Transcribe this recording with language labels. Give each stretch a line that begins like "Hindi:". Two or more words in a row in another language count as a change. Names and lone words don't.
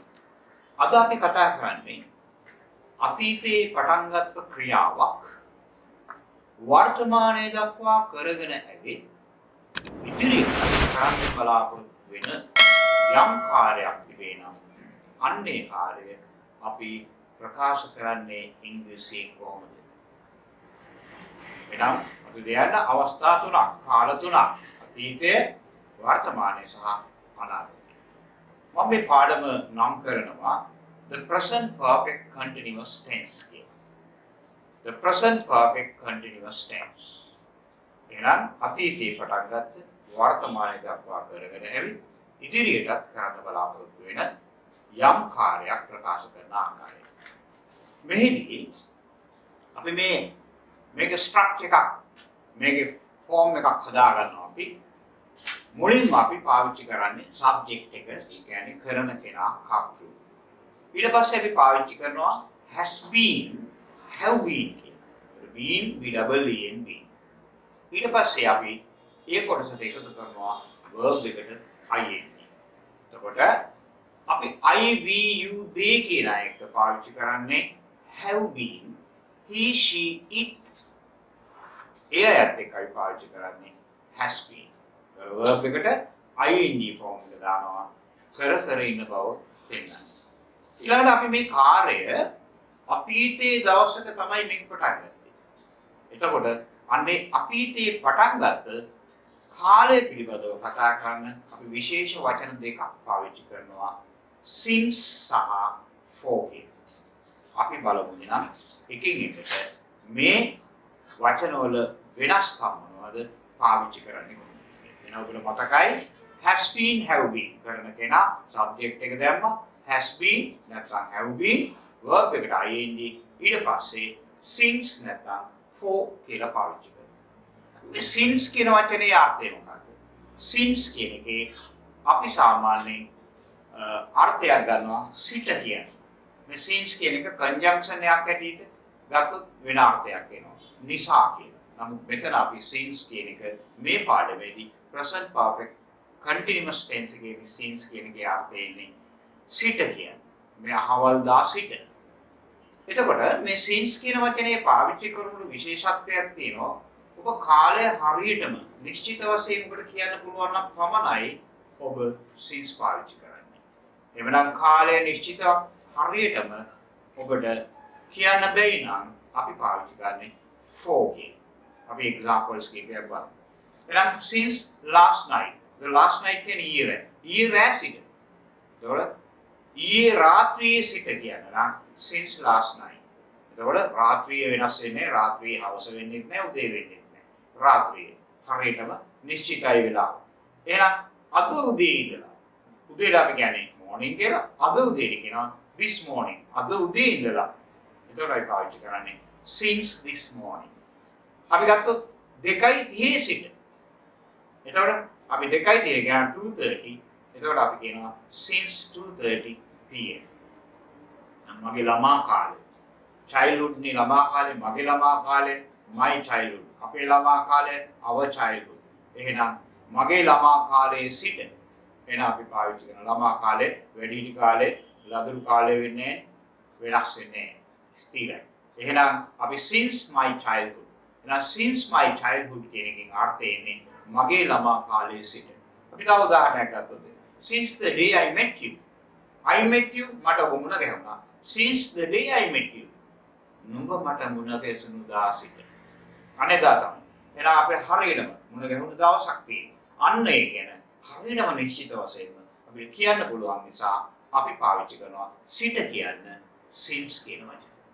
Sinhala: අද අපි කතා කරන්නේ අතීතයේ පටන් ගත්ත ක්‍රියාවක් වර්තමානයේ දක්වා කරගෙන ඇවිත් ඉදිරියට කරන්න බලාපොරොත්තු වෙන යම් කාර්යයක් තිබේ නම් අන්නේ කාර්යය අපි ප්‍රකාශ කරන්නේ ඉංග්‍රීසියෙන් කොහොමද? එනම් අපි දෙයන්න අවස්ථා තුනක්, කාල තුනක්, අතීතයේ, වර්තමානයේ සහ අනාගතයේ. මම මේ පාඩම නම් කරනවා
English: the present perfect continuous tense
Sinhala: කියලා.
English: The present perfect continuous tense.
Sinhala: එහෙනම් අතීතයේ පටන් ගත්ත වර්තමානයේ දක්වා කරගෙන ඇවිත් ඉදිරියටත් කරන්න බලාපොරොත්තු වෙන යම් කාර්යයක් ප්‍රකාශ කරන ආකාරය. මෙහිදී අපි මේක ස්ට්‍රක්චර් එකක්, මේකේ ෆෝම් එකක් හදා ගන්නවා. අපි මුලින්ම අපි පාවිච්චි කරන්නේ සබ්ජෙක්ට් එක, ඒ කියන්නේ කරන කෙනා කවුරු. ඊට පස්සේ අපි පාවිච්චි කරනවා
English: has been, have been
Sinhala: කියලා.
English: been we double e n been.
Sinhala: ඊට පස්සේ අපි ඒ කොටසට එකතු කරනවා verb එකට ing. එතකොට අපි
English: I we you they
Sinhala: කියන එක පාවිච්චි කරන්නේ
English: have been, he she it.
Sinhala: එයත් එක්කයි පාවිච්චි කරන්නේ
English: has been.
Sinhala: verb එකට
English: ing form
Sinhala: එක දානවා කර ඉන්න බව පෙන්නන්න. ඊළඟට අපි මේ කාර්යය අතීතයේ දවසක තමයි මේක පටන් ගත්තේ. එතකොට අන්නේ අතීතයේ පටන් ගත්ත කාලය පිළිබඳව කතා කරන්න අපි විශේෂ වචන දෙකක් පාවිච්චි කරනවා since සහ for කියන. අපි බලමු නම් එකින් එකට මේ වචනවල වෙනස්කම් මොනවද පාවිච්චි කරන්නේ කොහොමද? එන ඔබට මතකයි
English: has been, have been
Sinhala: කරන කෙනා subject එක දැම්මා
English: has been
Sinhala: නැත්නම්
English: have been verb
Sinhala: එකට ing ඊට පස්සේ since නැත්නම් for කියලා පාවිච්චි කරනවා. මේ since කියන වචනේ අර්ථය මොකක්ද? since කියන එකේ අපි සාමාන්‍යයෙන් අර්ථයක් ගන්නවා සිට කියන්නේ. මේ since කියන එක conjunction එකක් ඇටියට ගත්තොත් වෙන අර්ථයක් එනවා. නිසා කියලා. නමුත් මෙතන අපි since කියන එක මේ පාඩමේදී
English: present perfect continuous tense
Sinhala: එකේ since කියන එකේ අර්ථය එන්නේ සිට කියන්නේ. මේ අහවල් දා සිට. එතකොට මේ since කියන වචනේ පාවිච්චි කරනකොට විශේෂත්වයක් තියෙනවා. ඔබ කාලය හරියටම නිශ්චිත වශයෙන් ඔබට කියන්න පුළුවන් නම් පමණයි ඔබ since පාවිච්චි කරන්නේ. එවනම් කාලය නිශ්චිත හරියටම ඔබට කියන්න බැයි නම් අපි පාවිච්චි කරන්නේ for කියන. අපි examples කීපයක් බලමු. එහෙනම්
English: since last night. The last night
Sinhala: කියන්නේ ඊයේ සිට. එතකොට ඊයේ රාත්‍රියේ සිට කියන්නේ නම්
English: since last night.
Sinhala: එතකොට රාත්‍රිය වෙනස් වෙන්නේ, රාත්‍රියේ හවස වෙන්නේ නැහැ, උදේ වෙන්නේ නැහැ. රාත්‍රියේ හරියටම නිශ්චිතයි වෙලාව. එහෙනම් අද උදේ ඉඳලා උදේට අපි කියන්නේ morning කියලා. අද උදේට කියනවා
English: this morning.
Sinhala: අද උදේ ඉඳලා. එතකොටයි පාවිච්චි කරන්නේ
English: since this morning.
Sinhala: අපි ගත්තොත් 2:30 සිට. එතකොට අපි 2:30 කියන 2:30. එතකොට අපි කියනවා
English: since 2:30 pm.
Sinhala: මගේ ළමා කාලේ. childhood නේ ළමා කාලේ, මගේ ළමා කාලේ,
English: my childhood.
Sinhala: අපේ ළමා කාලේ,
English: our childhood.
Sinhala: එහෙනම් මගේ ළමා කාලයේ සිට එන අපි පාවිච්චි කරන ළමා කාලේ, වැඩිහිටි කාලේ, ලදරු කාලේ වෙන්නේ වෙනස් වෙන්නේ ස්ථිරයි. එහෙනම් අපි
English: since my childhood.
Sinhala: එහෙනම්
English: since my childhood
Sinhala: කියන එකෙන් අර්ථය එන්නේ මගේ ළමා කාලයේ සිට. අපි තව උදාහරණයක් ගත්තොත්
English: since the day I met you. I met you
Sinhala: මට ඔබ මුණ ගැහුණා.
English: Since the day I met you.
Sinhala: නුඹ මට මුණ ගැසුණු දා සිට. අනේදා තමයි. එහෙනම් අපේ හරියටම මුණ ගැහුණු දවසක් තියෙනවා. අන්න ඒ කියන්නේ හරියටම නිශ්චිත වශයෙන්ම අපිට කියන්න පුළුවන් නිසා අපි පාවිච්චි කරනවා සිට කියන්න since කියන වචනේ.